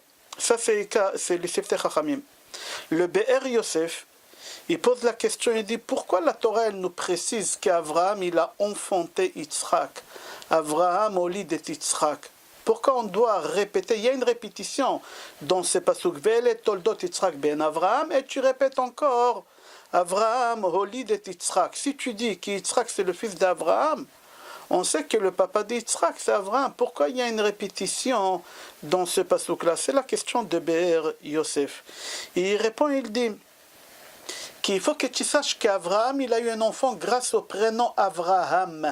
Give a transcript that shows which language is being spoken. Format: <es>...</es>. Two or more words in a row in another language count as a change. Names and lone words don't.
<fr>Ça, c'est le Siftei Chachamim. Le Be'er Yosef, il pose la question, il dit, pourquoi la Torah, elle nous précise qu'Avraham, il a enfanté Yitzhak?</fr> <he>אברהם, הוליד את יצחק.</he> <fr>Pourquoi on doit répéter? Il y a une répétition dans ce pasuk.</fr> <he>ואלה תולדות יצחק בן אברהם,</he> <fr>et tu répètes encore</fr> <he>אברהם, הוליד את יצחק.</he> <fr>Si tu dis qu'Yitzhak c'est le fils d'Avraham, on sait que le papa d'Yitzhak c'est Avraham. Pourquoi il y a une répétition dans ce pasuk-là? C'est la question de Be'er Yosef. Et il répond, il dit qu'il faut que tu saches qu'Avraham, il a eu un enfant grâce au prénom Avraham.</fr>